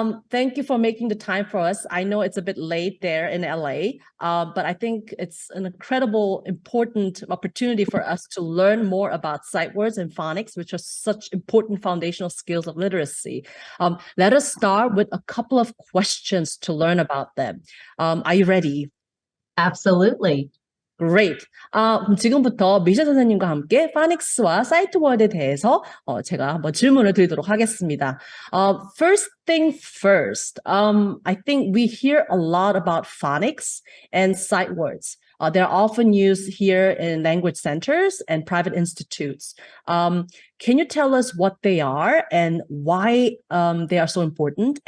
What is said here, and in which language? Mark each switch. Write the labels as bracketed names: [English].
[English] Thank you for making the time for us. I know it's a bit late there in LA, but I think it's an incredible, important opportunity for us to learn more about sight words and phonics, which are such important foundational skills of literacy. Let us start with a couple of questions to learn about them. Are you ready? Absolutely. Great. [Korean] 그럼 지금부터 미셸 선생님과 함께 파닉스와 사이트워드에 대해서 제가 한번 질문을 드리도록 하겠습니다. [English] First thing first, I think we hear a lot about phonics and sight words. They're often used here in language centers and private institutes. Can you tell us what they are and why they are so important?